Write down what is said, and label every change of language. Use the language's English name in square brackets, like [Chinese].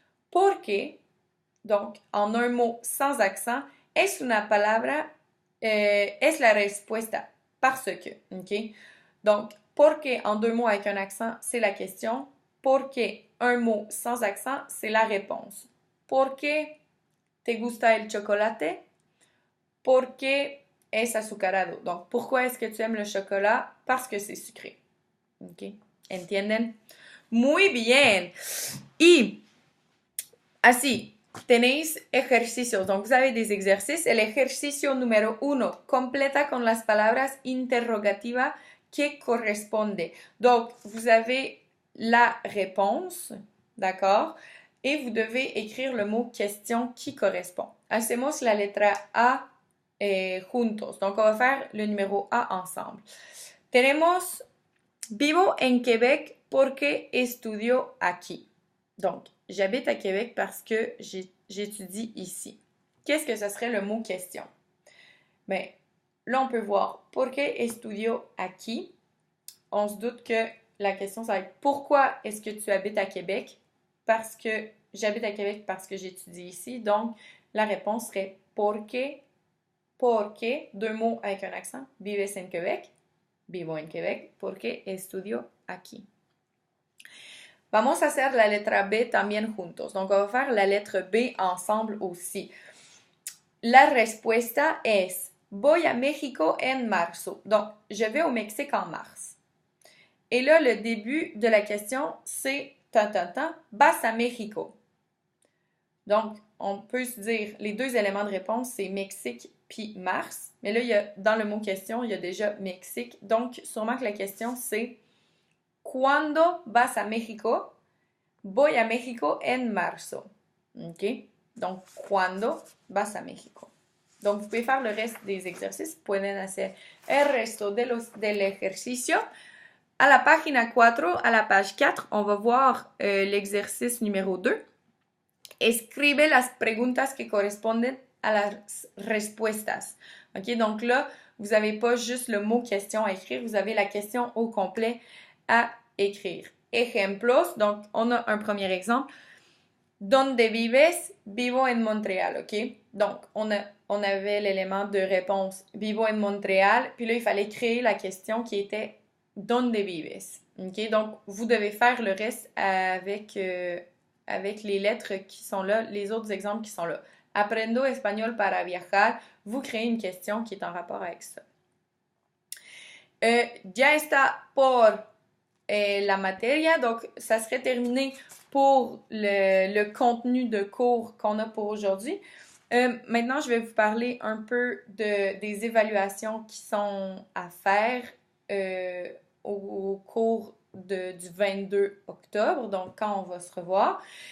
[French] Porque, donc en un mot sans accent, [Spanish] es una palabra, es la respuesta, [French] parce que, ok? Donc, porque en deux mots avec un accent, c'est la question. Porque un mot sans accent, c'est la réponse. [Spanish] Porque te gusta el chocolate? Porque es azucarado. [French] Donc, pourquoi est-ce que tu aimes le chocolat? Parce que c'est sucré. [Spanish] ¿Ok? ¿Entienden? Muy bien. Y así, tenéis ejercicios. [French] Donc, vous avez des exercices. [Spanish] El ejercicio número 1, completa con las palabras interrogativas que corresponde. [French] Donc, vous avez la réponse, d'accord? Et vous devez écrire le mot question qui correspond. [Spanish] Hacemos la letra A juntos. [French] Donc, on va faire le numéro A ensemble. [Spanish] Tenemos, vivo en Québec porque estudio aquí. [French] Donc, j'habite à Québec parce que j'étudie ici. Qu'est-ce que ce serait le mot question? Bien, là, on peut voir [Spanish] porque estudio aquí. [French] On se doute que la question, ça va être pourquoi est-ce que tu habites à Québec? Parce que j'habite à Québec parce que j'étudie ici. Donc, la réponse serait porque, deux mots avec un accent, [Spanish] vives en Québec, vivo en Québec, porque estudio aquí. Vamos a hacer la letra B también juntos. [French] Donc, on va faire la lettre B ensemble aussi. [Spanish] La respuesta es, voy a México en marzo. [French] Donc, je vais au Mexique en mars. Et là, le début de la question, c'est [Spanish] vas a México. [French] Donc, on peut se dire, les deux éléments de réponse, c'est Mexique puis mars. Mais là, dans le mot question, il y a déjà Mexique. Donc, sûrement que la question, c'est [Spanish] ¿Cuándo vas a México? Voy a México en marzo. OK? Donc, ¿Cuándo vas a México? [French] Donc, vous pouvez faire le reste des exercices. [Spanish] Pueden hacer el resto del ejercicio. [French] À la página 4, à la page 4, on va voir l'exercice numéro 2. [Spanish] Escribe las preguntas que corresponden a las respuestas. OK? [French] Donc là, vous n'avez pas juste le mot question à écrire, vous avez la question au complet à écrire. Ejemplos, donc on a un premier exemple. [Spanish] Donde vives? Vivo en Montréal, [French] OK? Donc, on avait l'élément de réponse [Spanish] Vivo en Montréal, [French] puis là, il fallait créer la question qui était [Spanish] Donde vives? [French] OK? Donc, vous devez faire le reste avec les lettres qui sont là, les autres exemples qui sont là. [Spanish] Aprendo español para viajar. [French] Vous créez une question qui est en rapport avec ça. [Spanish] Ya está por la materia. [French] Donc, ça serait terminé pour le contenu de cours qu'on a pour aujourd'hui. Maintenant, je vais vous parler un peu des évaluations qui sont à faire au cours du 22 octobre, donc quand on va se revoir.